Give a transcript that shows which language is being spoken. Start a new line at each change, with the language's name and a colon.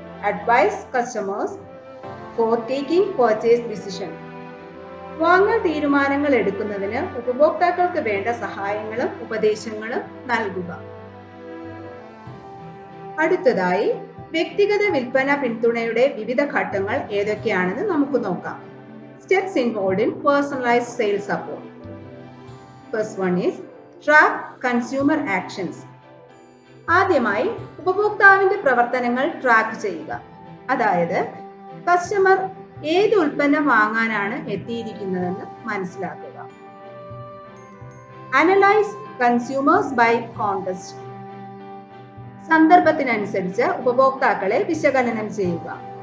English: Advise customers for taking purchase decision.
Malayalam: വാങ്ങൽ തീരുമാനങ്ങൾ എടുക്കുന്നതിന് ഉപഭോക്താക്കൾക്ക് വേണ്ട സഹായങ്ങളും ഉപദേശങ്ങളും നൽകുക. അടുത്തതായി വ്യക്തിഗത വിൽപ്പന പിന്തുണയുടെ വിവിധ ഘട്ടങ്ങൾ ഏതൊക്കെയാണെന്ന് നമുക്ക് നോക്കാം.
English: Steps involved in personalized sales support. First one is track consumer actions.
Malayalam: ആദ്യമായി ഉപഭോക്താവിന്റെ പ്രവർത്തനങ്ങൾ ട്രാക്ക് ചെയ്യുക. അതായത് കസ്റ്റമർ ഏത് ഉൽപ്പന്നം വാങ്ങാനാണ് എത്തിയിരിക്കുന്നതെന്ന് മനസ്സിലാക്കുക.
English: Analyse consumers by context.
Malayalam: സന്ദർഭത്തിനനുസരിച്ച് ഉപഭോക്താക്കളെ വിശകലനം ചെയ്യുക.